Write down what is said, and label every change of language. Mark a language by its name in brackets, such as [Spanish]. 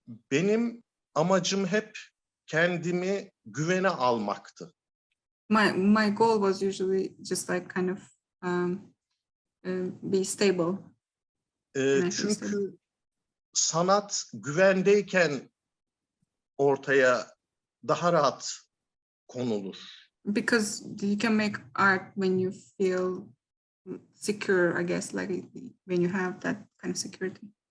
[Turkish] Benim amacım hep kendimi güvene almaktı. [English] My goal was usually just like kind of be stable. [Turkish] Çünkü sanat güvendeyken ortaya daha rahat konulur. [English] Because you can make art when you feel secure, I guess, like when you have that kind of security.